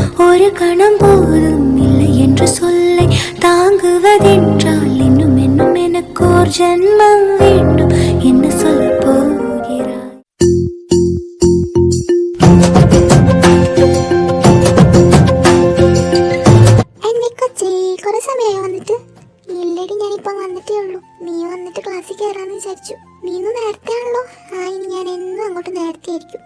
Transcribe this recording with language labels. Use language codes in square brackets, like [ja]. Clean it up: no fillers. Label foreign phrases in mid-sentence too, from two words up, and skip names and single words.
[ta] ஒரு கணம் போதும் இல்லை என்று சொல்லை தாங்குவதென்றால் இன்னும் இன்னும் எனக்கு ஒரு ஜென்மம் வேண்டும் என்ன சொல்ல போகிறாய்? [ml] കുറെ സമയമായി വന്നിട്ട്. ഇല്ലടി, ഞാനിപ്പം വന്നിട്ടേ ഉള്ളൂ. നീ വന്നിട്ട് ക്ലാസ്സിൽ കയറാന്ന് വിചാരിച്ചു. നീ ഇന്ന് നേരത്തെ ആണല്ലോ. ഇനി ഞാൻ എന്നും അങ്ങോട്ട് നേരത്തെ ആയിരിക്കും.